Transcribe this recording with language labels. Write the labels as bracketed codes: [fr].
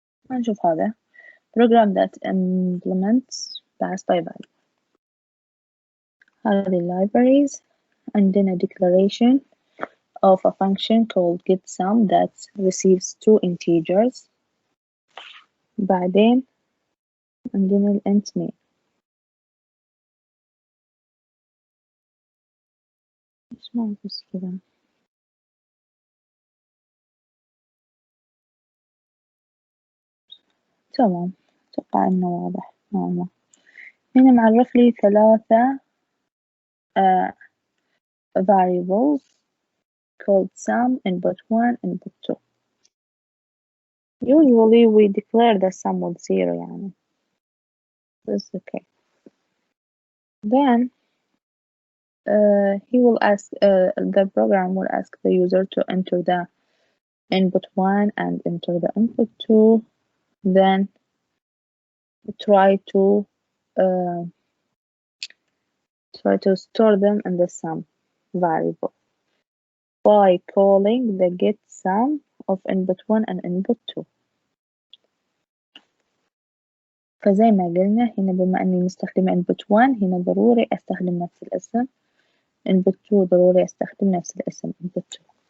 [ar] نشوف هذا [en] program that implements pass by value. [ar] هذه libraries عندنا [en] declaration of a function called getSum that receives two integers. [ar] بعدين عندنا ال int main. إيش ما بس كذا. تمام، أتوقع إنه واضح نوعا ما. هنا معرف لي ثلاثة [en] variables called sum, input 1, input 2. Usually we declare the sum with 0 [ar] يعني. [en] That's okay. Then he will ask the program will ask the user to enter the input 1 and enter the input 2, then try to store them in the sum variable by calling the get sum of input 1 and input 2. [ar] فزي ما قلنا هنا بما أني مستخدمة input 1 هنا ضروري أستخدم نفس الاسم، input 2 ضروري أستخدم نفس الاسم input 2.